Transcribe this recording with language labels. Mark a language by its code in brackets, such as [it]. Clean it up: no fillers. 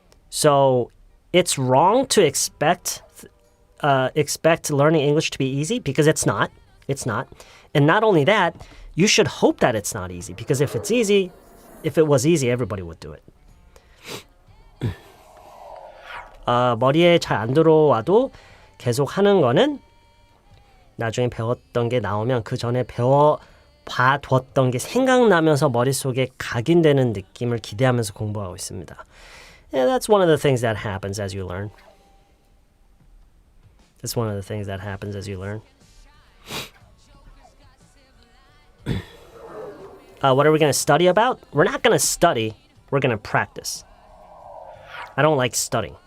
[en] So it's wrong to expect learning English to be easy because it's not. It's not. And not only that, you should hope that it's not easy because if it was easy, everybody would do it. [ko] 머리에 잘 안 들어와도 계속 하는 거는 나중에 배웠던 게 나오면 그 전에 봐뒀던 게 생각나면서 머릿속에 각인되는 느낌을 기대하면서 공부하고 있습니다. [en] Yeah, that's one of the things that happens as you learn. That's one of the things that happens as you learn. What are we going to study about? We're not going to study. We're going to practice. I don't like studying.